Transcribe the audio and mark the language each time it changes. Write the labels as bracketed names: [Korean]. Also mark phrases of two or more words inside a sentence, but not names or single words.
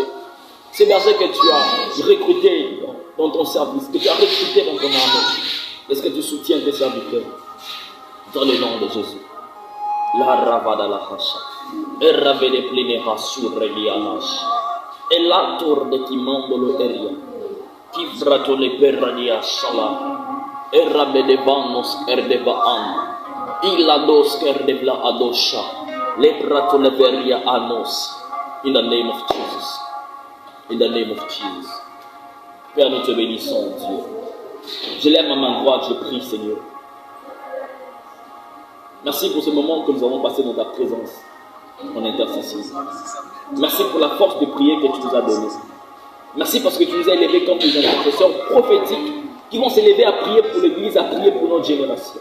[French] Ces bergers que tu as recrutés dans ton service, que tu as recrutés dans ton armée, est-ce que tu soutiens tes serviteurs? Dans le nom de Jésus. La ravada la hasha, et ravede plinera sur relianash, et la tour de Kimandolo eria, qui frato le perradia shala, et rabede vanos erdeba an, Ilados kerdebla adosha. Leprato leveria anos. [English] In the name of Jesus. In the name of Jesus. [French] Père, nous te bénissons, Dieu. Je lève ma main droite, je prie, Seigneur. Merci pour ce moment que nous avons passé dans ta présence, en intercession. Merci pour la force de prier que tu nous as donnée. Merci parce que tu nous as élevés comme des intercesseurs prophétiques qui vont s'élever à prier pour l'Église, à prier pour notre génération.